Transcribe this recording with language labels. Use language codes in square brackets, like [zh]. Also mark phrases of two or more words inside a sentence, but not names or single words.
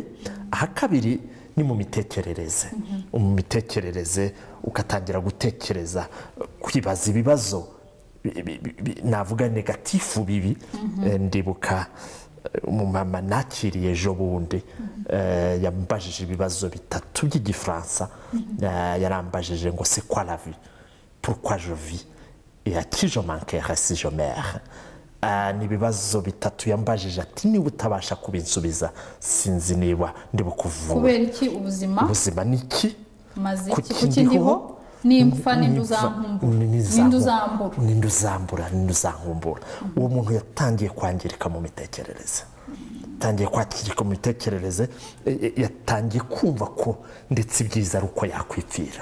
[rw] Aha kabiri ni mu mitekerereze. Mu mitekerereze ugatangira gutekereza, kwibaza ibibazo navuga negatifu bibi. Ndibuka umumama nakiriye ejo bundi, yambajije ibibazo bitatu by'igifaransa. Yarambajije ngo [fr] c'est quoi la vie, pourquoi je vis et à qui je manquerai si je meurs. [rw] Ni ibibazo bitatu yambajije, ati niba utabasha kubinsubiza sinzi niba ndibukuvura. Kubera iki ubuzima ni iki, maze iki kukindiho, nimpfa n'induzambura. Uwo muntu yatangiye kwangirika mu mitekerereze, yatangiye kumva ko ndetse ibyiza ari uko yakwipfira.